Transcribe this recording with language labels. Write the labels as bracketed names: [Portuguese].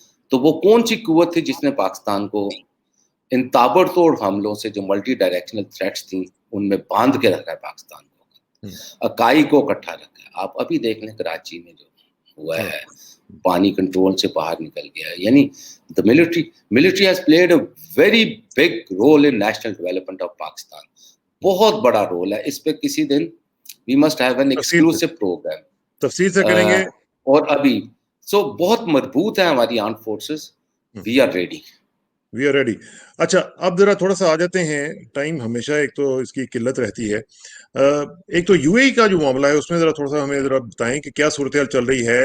[Urdu] تو وہ کون سی قوت تھی جس نے پاکستان کو ان تابڑ توڑ حملوں سے, جو ملٹی ڈائریکشنل تھریٹس تھیں, ان میں باندھ کے رکھا ہے پاکستان کو, اکائی کو اکٹھا رکھا ہے. آپ ابھی دیکھ لیں کراچی میں جو ہوا ہے, پانی کنٹرول سے باہر نکل گیا ہے. یعنی [English] the military has played a very big role in national development of Pakistan. [Urdu] بہت بڑا رول ہے. اس پہ کسی دن [English] we must have an exclusive program. [Urdu] تفصیل سے کریں گے. اور ابھی بہت مربوط ہے ہماری arm forces. [English] we are ready. [Urdu] اچھا, اب ذرا تھوڑا سا آ جاتے ہیں, ٹائم ہمیشہ ایک تو اس کی قلت رہتی ہے. ایک تو یو اے ای کا جو معاملہ ہے اس میں ذرا تھوڑا سا ہمیں ذرا بتائیں کہ کیا صورتحال چل رہی ہے.